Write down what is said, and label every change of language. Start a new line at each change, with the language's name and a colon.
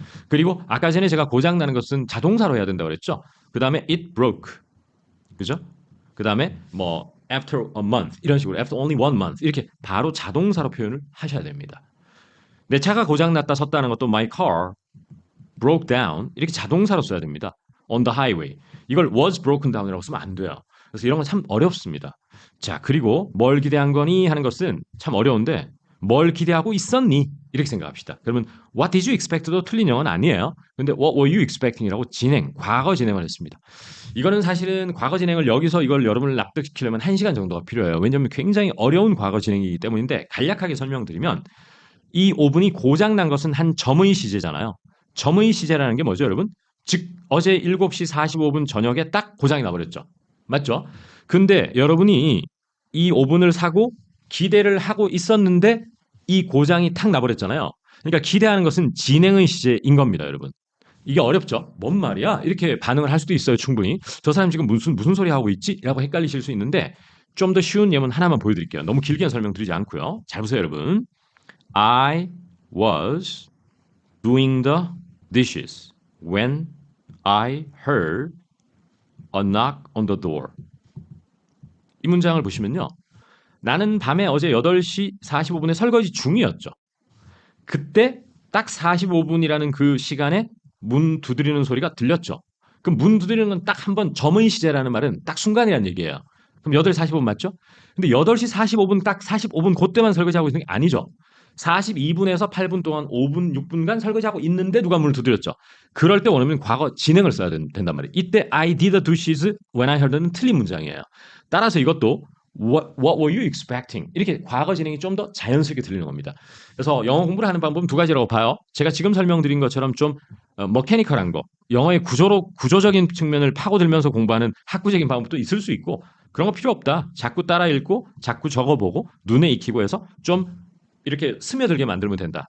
Korean: 그리고 아까 전에 제가 고장 나는 것은 자동사로 해야 된다고 그랬죠? 그 다음에
English: it broke
Korean: 그죠? 그 다음에 뭐
English: after a month
Korean: 이런 식으로
English: after only one month
Korean: 이렇게 바로 자동사로 표현을 하셔야 됩니다. 내 차가 고장났다 섰다는 것도
English: my car broke down
Korean: 이렇게 자동사로 써야 됩니다.
English: on the highway
Korean: 이걸
English: was broken down
Korean: 이라고 쓰면 안 돼요. 그래서 이런 건 참 어렵습니다. 자 그리고 뭘 기대한 거니 하는 것은 참 어려운데 뭘 기대하고 있었니? 이렇게 생각합시다. 그러면
English: what did you expect
Korean: 도 틀린 영어는 아니에요. 근데
English: what were you expecting
Korean: 이라고 과거 진행을 했습니다. 이거는 사실은 과거 진행을 여기서 이걸 여러분을 납득시키려면 1시간 정도가 필요해요. 왜냐하면 굉장히 어려운 과거 진행이기 때문인데 간략하게 설명드리면 이 오븐이 고장난 것은 한 점의 시제잖아요. 점의 시제라는 게 뭐죠, 여러분? 즉 어제 7시 45분 저녁에 딱 고장이 나버렸죠. 맞죠? 근데 여러분이 이 오븐을 사고 기대를 하고 있었는데 이 고장이 탁 나버렸잖아요. 그러니까 기대하는 것은 진행의 시제인 겁니다, 여러분. 이게 어렵죠? 뭔 말이야? 이렇게 반응을 할 수도 있어요, 충분히. 저 사람 지금 무슨 소리 하고 있지? 라고 헷갈리실 수 있는데 좀 더 쉬운 예문 하나만 보여드릴게요. 너무 길게 설명드리지 않고요. 잘 보세요, 여러분.
English: I was doing the dishes when I heard a knock on the door.
Korean: 이 문장을 보시면요. 나는 밤에 어제 8시 45분에 설거지 중이었죠. 그때 딱 45분이라는 그 시간에 문 두드리는 소리가 들렸죠. 그럼 문 두드리는 건 딱 한 번 점의 시제라는 말은 딱 순간이라는 얘기예요. 그럼 8시 45분 맞죠? 근데 8시 45분 딱 45분 그때만 설거지하고 있는 게 아니죠. 42분에서 8분 동안 5분, 6분간 설거지하고 있는데 누가 문을 두드렸죠. 그럴 때 원하면 과거 진행을 써야 된단 말이에요. 이때
English: I did the dishes when I heard
Korean: 는 틀린 문장이에요. 따라서 이것도
English: What were you expecting?
Korean: 이렇게 과거 진행이 좀 더 자연스럽게 들리는 겁니다. 그래서 영어 공부를 하는 방법은 두 가지라고 봐요. 제가 지금 설명드린 것처럼 좀 머캐니컬한 거, 영어의 구조적인 측면을 파고들면서 공부하는 학구적인 방법도 있을 수 있고 그런 거 필요 없다. 자꾸 따라 읽고 자꾸 적어보고 눈에 익히고 해서 좀 이렇게 스며들게 만들면 된다.